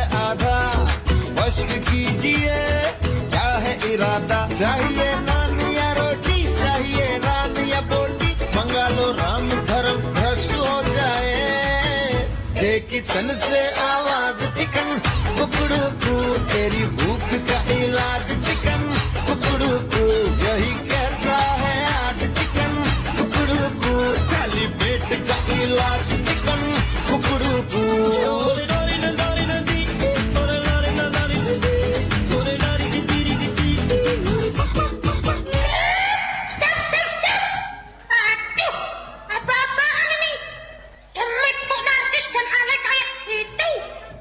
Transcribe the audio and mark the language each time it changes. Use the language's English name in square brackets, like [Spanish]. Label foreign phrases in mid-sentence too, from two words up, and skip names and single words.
[Hindi] आधा बश्क कीजिए क्या है इरादा चाहिए नान या रोटी चाहिए नान या बोटी मंगा लो राम धर्म भ्रष्ट हो जाए किचन से आवाज चिकन कुकड़ू कू तेरी भूख का इलाज चिकन कुकड़ू कू यही कहता है आज चिकन कुकड़ू कू खाली पेट का इलाज चिकन कुकड़ू कू [Indonesian] Aduh, apa-apaan ini? Jelek kok narsis dan alay kayak gitu.